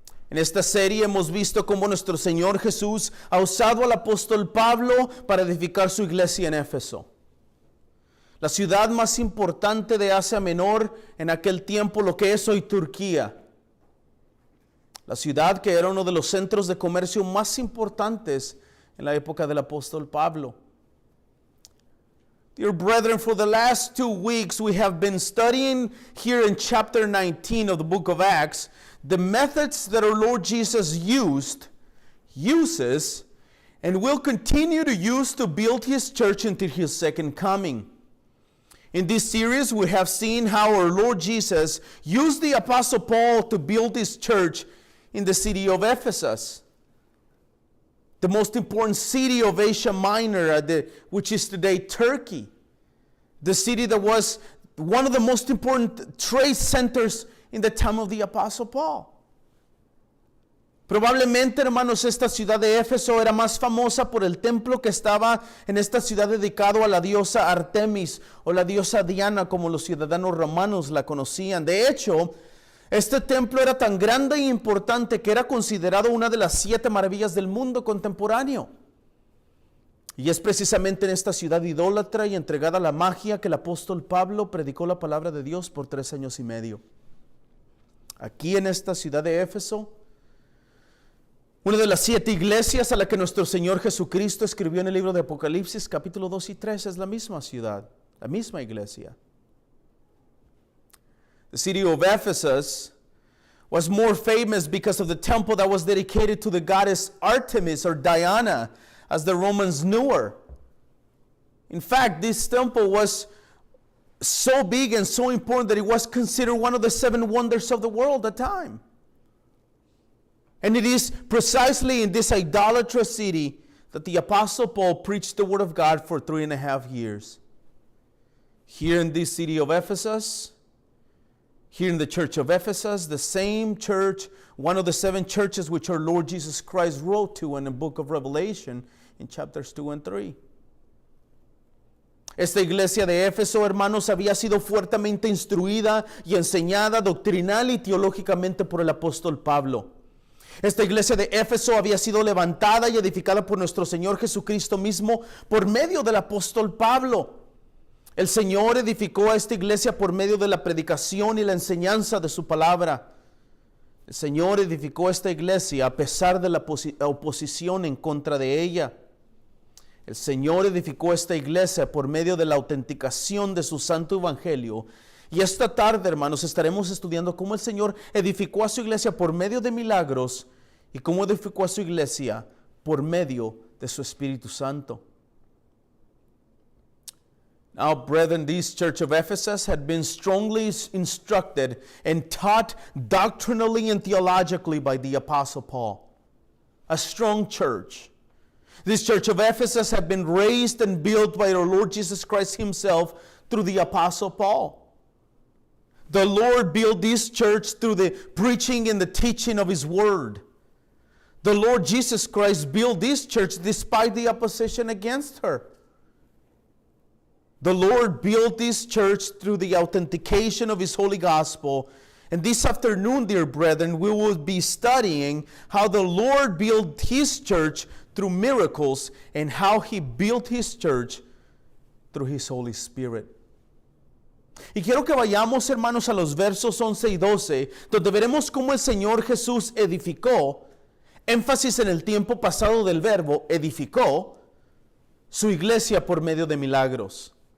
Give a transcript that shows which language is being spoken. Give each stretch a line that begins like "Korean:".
Spanish: En esta serie hemos visto cómo nuestro Señor Jesús ha usado al apóstol Pablo para edificar su iglesia en Éfeso, la ciudad más importante de Asia Menor en aquel tiempo, lo que es hoy Turquía. La ciudad que era uno de los centros de comercio más importantes en la época del apóstol Pablo.
English: Dear brethren, for the last 2 weeks we have been studying here in chapter 19 of the book of Acts the methods that our Lord Jesus uses, and will continue to use to build His church until His second coming. In this series we have seen how our Lord Jesus used the Apostle Paul to build His church in the city of Ephesus, the most important city of Asia Minor, which is today Turkey. The city that was one of the most important trade centers in the time of the Apostle Paul.
Spanish: Probablemente, hermanos, esta ciudad de Éfeso era más famosa por el templo que estaba en esta ciudad dedicado a la diosa Artemis o la diosa Diana, como los ciudadanos romanos la conocían. De hecho, este templo era tan grande e importante que era considerado una de las 7 maravillas del mundo contemporáneo. Y es precisamente en esta ciudad idólatra y entregada a la magia que el apóstol Pablo predicó la palabra de Dios por 3 años y medio. Aquí en esta ciudad de Éfeso, una de las 7 iglesias a la que nuestro Señor Jesucristo escribió en el libro de Apocalipsis, capítulo 2 y 3, es la misma ciudad, la misma iglesia.
English: The city of Ephesus was more famous because of the temple that was dedicated to the goddess Artemis or Diana, as the Romans knew her. In fact, this temple was so big and so important that it was considered one of the 7 wonders of the world at the time. And it is precisely in this idolatrous city that the Apostle Paul preached the Word of God for 3.5 years. Here in this city of Ephesus, here in the church of Ephesus, the same church, one of the 7 churches which our Lord Jesus Christ wrote to in the book of Revelation in chapters 2 and 3.
Spanish: Esta iglesia de Éfeso, hermanos, había sido fuertemente instruida y enseñada doctrinal y teológicamente por el apóstol Pablo. Esta iglesia de Éfeso había sido levantada y edificada por nuestro Señor Jesucristo mismo por medio del apóstol Pablo. El Señor edificó a esta iglesia por medio de la predicación y la enseñanza de su palabra. El Señor edificó esta iglesia a pesar de la oposición en contra de ella. El Señor edificó esta iglesia por medio de la autenticación de su santo evangelio. Y esta tarde, hermanos, estaremos estudiando cómo el Señor edificó a su iglesia por medio de milagros y cómo edificó a su iglesia por medio de su Espíritu Santo.
English: Now, brethren, this church of Ephesus had been strongly instructed and taught doctrinally and theologically by the Apostle Paul. A strong church. This church of Ephesus had been raised and built by our Lord Jesus Christ himself through the Apostle Paul. The Lord built this church through the preaching and the teaching of his word. The Lord Jesus Christ built this church despite the opposition against her. The Lord built this church through the authentication of his holy gospel. And this afternoon, dear brethren, we will be studying how the Lord built his church through miracles and how he built his church through his Holy Spirit.
Spanish: Y quiero que vayamos, hermanos, a los versos 11 y 12, donde veremos cómo el Señor Jesús edificó, énfasis en el tiempo pasado del verbo, edificó su iglesia por medio de milagros.